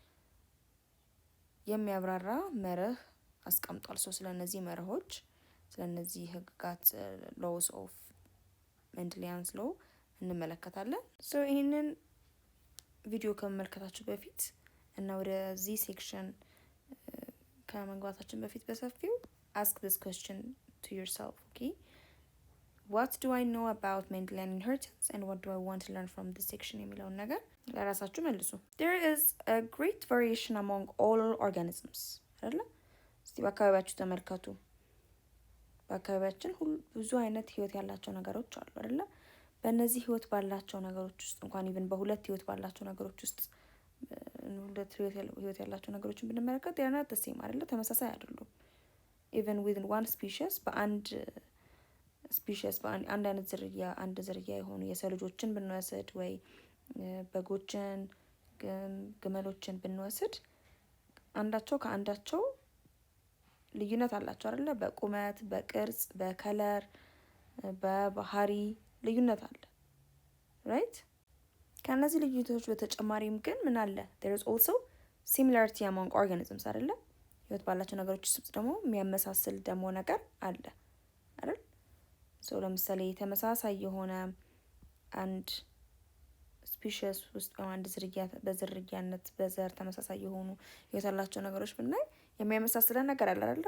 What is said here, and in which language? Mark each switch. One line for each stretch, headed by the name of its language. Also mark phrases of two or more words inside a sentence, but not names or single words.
Amharic: የሚያብራራ መርህ አስቀምጧል። ስለነዚህ መርሆች ስለነዚህ ህግጋት
English: laws of Mendelian's law
Amharic: እንመለከታለን። ይህንን ቪዲዮ ከመመልከታችሁ በፊት እና ወደዚህ ሴክሽን ከመግባታችን በፊት በሰፊው
English: ask this question to yourself, okay? What do I know about Mendelian inheritance and what do I want to learn from this section
Amharic: የሚለውን ነገር ለራሳችሁ መልሱ።
English: There is a great variation among all organisms አይደለ?
Amharic: እስቲ በአካባቢያችሁ ተመልከቱ። በአካባቢያችን ብዙ አይነት ህይወት ያላቸው ነገሮች አሉ አይደለ? በእነዚህ ህይወት ባላቸው ነገሮች ውስጥ እንኳን ኢቭን በሁለት ህይወት ባላቸው ነገሮች ውስጥ ሁለት ህይወት ያላቸው ነገሮችን ብንመለከት
English: they are not the same
Amharic: አይደለ? ተመሳሳይ አይደሉም።
English: even within one species
Amharic: በአንድ ስፒሺስ በአንድ አይነት ዝርያ አንድ ዝርያ የሆኑ የሰው ልጆችን ብንወስድ ወይ በጎችን ግመሎችን ብንወስድ አንዳቸው ከአንዳቸው ልዩነት አላቸው አይደለ? በቁመት፣ በቅርጽ፣ በከለር፣ በባህሪ ልዩነት አለ right? ከነዚህ ልዩነቶች በተጨማሪም ግን ምን አለ?
English: there is also similarity among organisms አይደለ?
Amharic: ህይወት ባላቸው ነገሮች ውስጥ ደግሞ የሚያመሳስል ደግሞ ነገር አለ አይደል? ሶ ለምሳሌ ተመሳሳይ የሆነ አንድ ስፒሺስ ውስጥ አንድ ዝርያ በዝርያነት በዘር ተመሳሳይ የሆኑ ህይወት ያላቸው ነገሮች ብናይ የሚያመሳስለን ነገር አለ አይደል?